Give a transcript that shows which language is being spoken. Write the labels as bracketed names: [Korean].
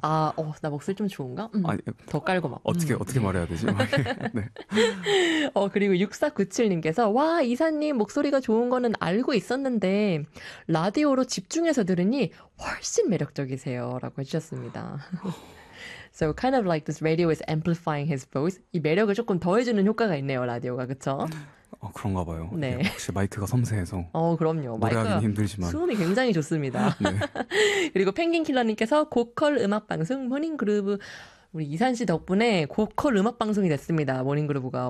[Korean] 아, 나 목소리 좀 좋은가? 아니, 더 깔고 막 어떻게 말해야 되지? 네. 그리고 6497님께서 와 이사님 목소리가 좋은 거는 알고 있었는데 라디오로 집중해서 들으니 훨씬 매력적이세요라고 해주셨습니다. [English] So kind of like this radio is amplifying his voice. [Korean] 이 매력을 조금 더해주는 효과가 있네요, 라디오가. 그렇죠? 그런가 봐요. 네. 역시 마이크가 섬세해서. 그럼요. 노래하기는 힘들지만. 수음이 굉장히 좋습니다. 네. 그리고 펭귄킬러님께서 고퀄 음악방송 모닝그루브. 우리 이산 씨 덕분에 고퀄 음악방송이 됐습니다. 모닝그루브가.